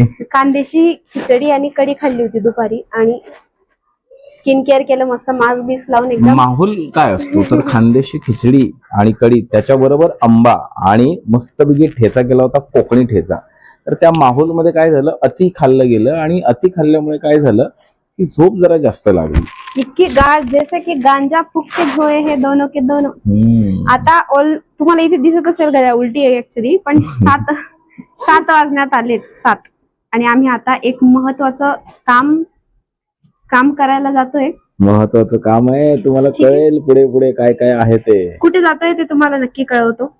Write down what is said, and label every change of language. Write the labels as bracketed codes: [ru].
[mr] कांद्याची खिचडी आणि कढी खाल्ली होती दुपारी आणि स्किन केअर केलं मस्त, मास्क बीस लावून एकदम. माहोल काय असतो तर खानदेशी खिचडी आणि कढी, त्याच्याबरोबर आंबा आणि मस्तपैकी ठेचा केला होता, कोकणी ठेचा. तर त्या माहोल मध्ये काय झालं, अति खाल्लं गेलं आणि अति खाल्ल्यामुळे काय झालं की झोप जरा जास्त लागली. इतकी गाढ [hi] जैसे की गांजा फुकते होय हे दोनों के दोनों. [mr] आता तुम्हाला इथे दिसत असेल घड्याळ उलटी आहे ऍक्च्युली, पण 7 वाजण्यात आलेत 7 आणि आम्ही आता एक महत्वाचं काम करायला जातोय. महत्वाचं काम आहे, तुम्हाला कळेल पुढे पुढे काय काय आहे ते. कुठे जातोय ते तुम्हाला नक्की कळवतो.